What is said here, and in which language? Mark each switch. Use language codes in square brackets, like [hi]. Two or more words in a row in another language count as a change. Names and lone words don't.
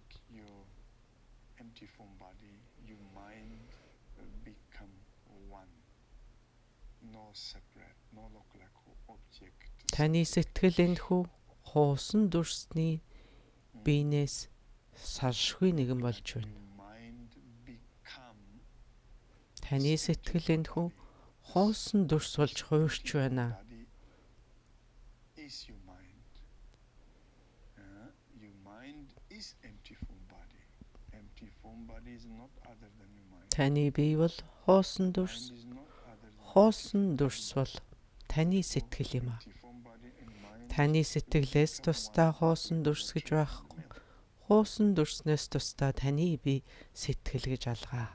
[mn] Таны сэтгэл энэхүү хуусан дүрсний биенээс салшгүй нэгэн болж байна. Таны сэтгэл энэхүү хоосон дүрс болж хуурч байна. [en] Body is your mind. Your mind is empty form body. Empty form body is not other than your mind. [mn] Таны бие бол хоосон дүрс. [en] Mind is not other than [mn] Хоосон дүрс бол таны сэтгэл юм а. [en] empty form body and mind. [mn] Таны сэтгэлээс тусдаа хоосон дүрс гэж байхгүй. Хоосон дүрснээс тусдаа таны бие сэтгэл гэж алгаа.